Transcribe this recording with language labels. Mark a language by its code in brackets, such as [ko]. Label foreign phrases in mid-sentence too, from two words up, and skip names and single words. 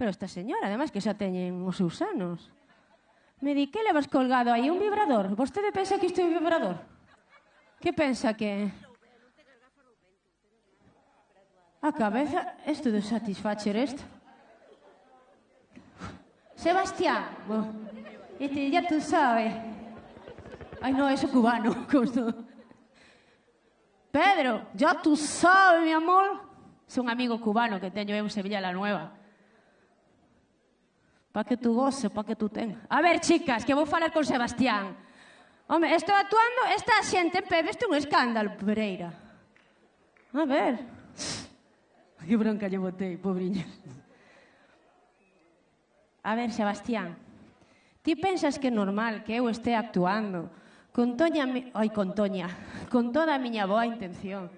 [gl] Pero esta señora, ademais, que xa teñen os seus anos. Me di, que levas colgado aí? Un vibrador? Vostede pensa que isto é un vibrador? Que pensa que... A cabeza, isto de satisfacer isto. [es] Sebastián, este ya tú sabes. Ay, no, eso cubano. Pedro, ya tú sabes, mi amor. Es un amigo cubano que teño en Sevilla la Nueva. Para que tú goces, para que tú tengas. [gl] A ver, chicas, que vou falar con Sebastián. Home, estou actuando, esta xente en pé, isto é un escándalo, Pereira. A ver. Que bronca lle botei, pobriño. A ver, Sebastián, ti pensas que é normal que eu este actuando con toda a miña boa intención?